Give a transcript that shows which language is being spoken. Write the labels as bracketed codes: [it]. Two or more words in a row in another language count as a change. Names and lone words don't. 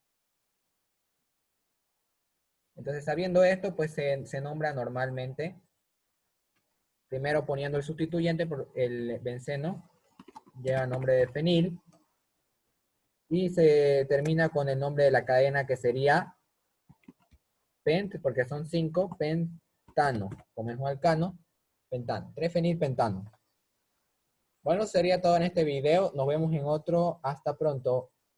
[es] Entonces, sabiendo esto, pues se nombra normalmente, primero poniendo el sustituyente, por el benceno lleva el nombre de fenil, y se termina con el nombre de la cadena que sería pent, porque son 5, pentano, como es un alcano, pentano, 3-fenilpentano. Bueno, sería todo en este video, nos vemos en otro, hasta pronto.